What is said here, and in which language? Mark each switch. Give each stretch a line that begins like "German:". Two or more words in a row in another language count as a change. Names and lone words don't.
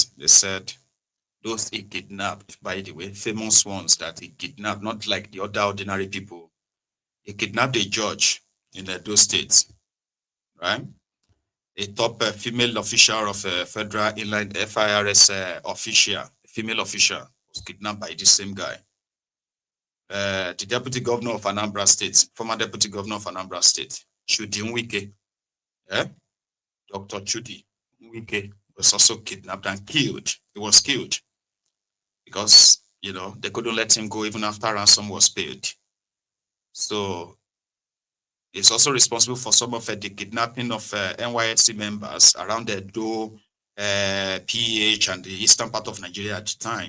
English: They said those he kidnapped, by the way, famous ones that he kidnapped, not like the other ordinary people. He kidnapped a judge in those states, right? A top female official of Federal Inland FIRS official, female official, was kidnapped by the same guy. The deputy governor of Anambra State, former deputy governor of Anambra State, Chudi Nwike, Dr. Chudi Nwike, was also kidnapped and killed. He was killed because, you know, they couldn't let him go even after ransom was paid. So he's also responsible for some of the kidnapping of NYSC members around the Edo, PH, and the eastern part of Nigeria at the time.